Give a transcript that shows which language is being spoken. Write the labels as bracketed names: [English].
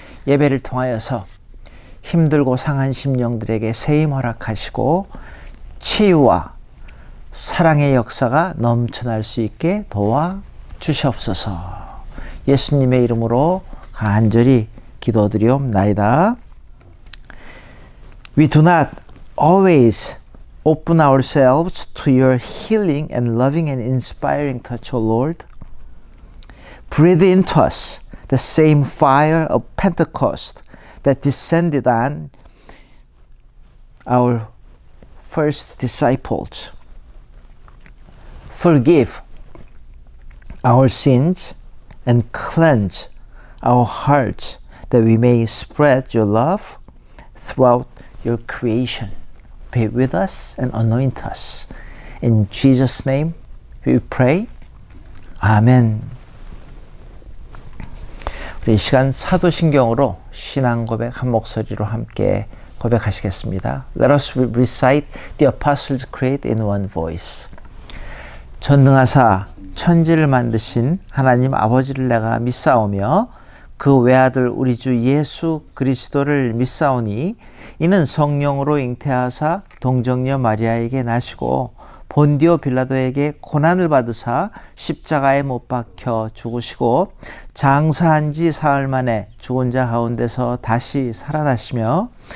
[Korean] 예배를 통하여서 힘들고 상한 심령들에게 세임 허락하시고 치유와 사랑의 역사가 넘쳐날 수 있게 도와주시옵소서. 예수님의 이름으로 간절히 기도드리옵나이다. [English] We do not always open ourselves to your healing and loving and inspiring touch, O Lord. Breathe into us the same fire of Pentecost that descended on our first disciples. Forgive our sins and cleanse our hearts that we may spread your love throughout your creation. Be with us and anoint us. In Jesus' name we pray. 아멘. [Korean] 우리 이 시간 사도신경으로 신앙 고백 한 목소리로 함께 고백하시겠습니다. [English] Let us recite the Apostles' Creed in one voice. [Korean] 전능하사 천지를 만드신 하나님 아버지를 내가 믿사오며 그 외아들 우리 주 예수 그리스도를 믿사오니 이는 성령으로 잉태하사 동정녀 마리아에게 나시고 본디오 빌라도에게 고난을 받으사 십자가에 못 박혀 죽으시고 장사한 지 사흘 만에 죽은 자 가운데서 다시 살아나시며